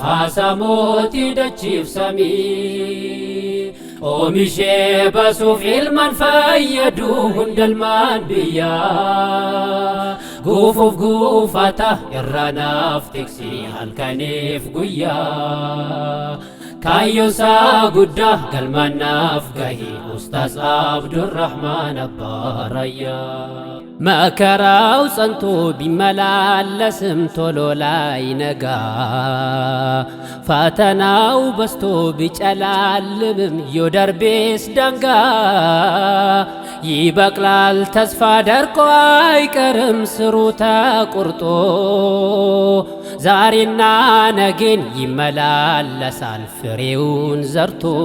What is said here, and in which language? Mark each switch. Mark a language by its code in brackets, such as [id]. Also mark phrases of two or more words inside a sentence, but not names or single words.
[om] haasamooti dachiif samii oomishee basuuf ilmaan fayyadu hundalmaan biyyaa guufuuf guufata irra naaf tiksi halkaniif guyyaa kaayyosaa guddaa galmaan naaf gahi Ustaaz Abdurrahmaan Abbaarayyaa [am] መከራው ጸንቶ ቢመላለስም ቶሎ ላይነጋ ፈተናው በስቶ ቢጨላልምም ዮደርቤስ ደንጋ ይበቅላል ተስፋ ደርቆ አይቀርም ስሩ ተቆርጦ ዛሬና ነገን ይመላለሳል ፍሬውን ዘርቶ